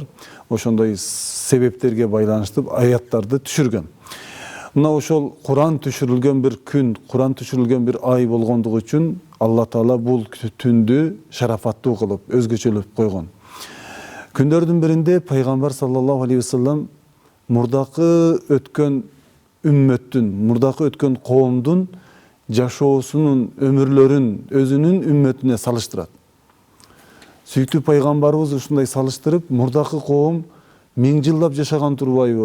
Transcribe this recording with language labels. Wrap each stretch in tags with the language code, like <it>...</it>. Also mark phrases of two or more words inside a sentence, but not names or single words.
<ky>Ошондой себептерге байланыштуу аяттарды түшүргөн. Мына ошол Кур'ан түшүрүлгөн бир күн, Кур'ан түшүрүлгөн бир ай болгондугу үчүн Алла Таала бул түндү шарафаттуу кылып, өзгөчөлөп койгон. Күндөрдүн биринде пайгамбар</ky> <ar>صلى الله عليه وسلم</ar> <ky>мурдакы өткөн үммөттүн, мурдакы өткөн коомдун жашоосунун, өмүрлөрүн өзүнүн үммөтүнө салыштырат. Сүйүктүү пайгамбарыбыз ушундай салыштырып, мурдакы коом 1000 жылдап жашаган турбайбы?</ky>